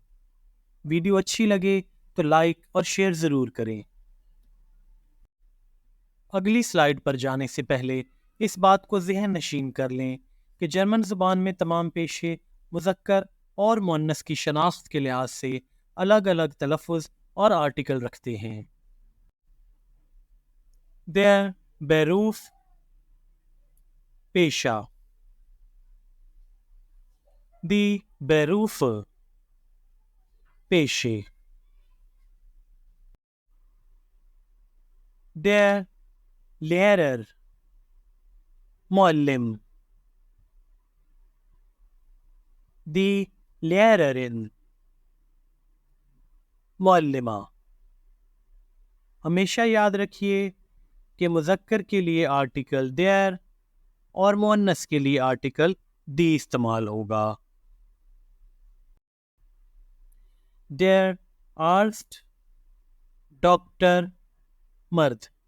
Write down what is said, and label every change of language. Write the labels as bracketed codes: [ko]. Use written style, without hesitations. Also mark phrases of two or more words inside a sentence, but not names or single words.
[ur] ویڈیو اچھی لگے تو لائک اور شیئر ضرور کریں. اگلی سلائیڈ پر جانے سے پہلے اس بات کو ذہن نشین کر لیں کہ جرمن زبان میں تمام پیشے مذکر اور مؤنث کی شناخت کے لحاظ سے الگ الگ تلفظ اور آرٹیکل رکھتے ہیں. [de] Der Beruf, पेशा। Die Berufe, पेशे। Der Lehrer, मुअल्लिम। Die Lehrerin, [ur] मुअल्लिमा। ہمیشہ یاد رکھیے کہ مذکر کے لیے آرٹیکل دیئر اور مؤنث کے لیے آرٹیکل دی استعمال ہوگا. [de] der Arzt, डॉक्टर, मर्द।